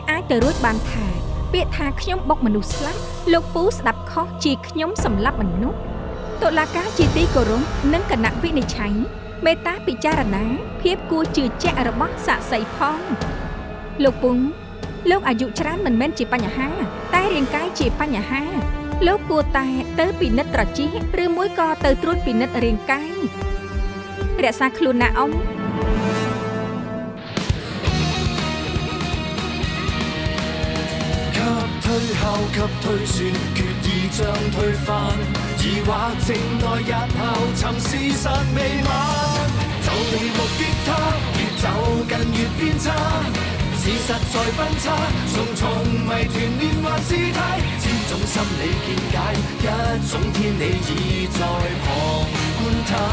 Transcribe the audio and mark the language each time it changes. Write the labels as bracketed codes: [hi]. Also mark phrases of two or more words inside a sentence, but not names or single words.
[km] អាចទៅរួចបានថាពាក្យថាខ្ញុំបុកមនុស្សស្លាប់លោកពូស្ដាប់ខុសជាខ្ញុំសម្លាប់មនុស្សតុលាការជាទីគោរពនិងគណៈវិនិច្ឆ័យមេត្តាពិចារណាភាពគួរជឿជាក់របស់សាក្សីផងលោកពូលោកអាយុច្រើនមិនមែនជាបញ្ហាតែរាងកាយជាបញ្ហាលោកគួរតែទៅពិនិត្យត្រចៀកឬមួយក៏ទៅត្រួតពិនិត្យរាងកាយរក្សាខ្លួនណាអ៊ំ [yue] 推後及推算，決意將推翻，疑惑靜待日後尋事實未晚，就地目擊他，越走近越偏差，事實在分岔，重重謎團連環事態，千種心理見解，一種天理已在旁觀他。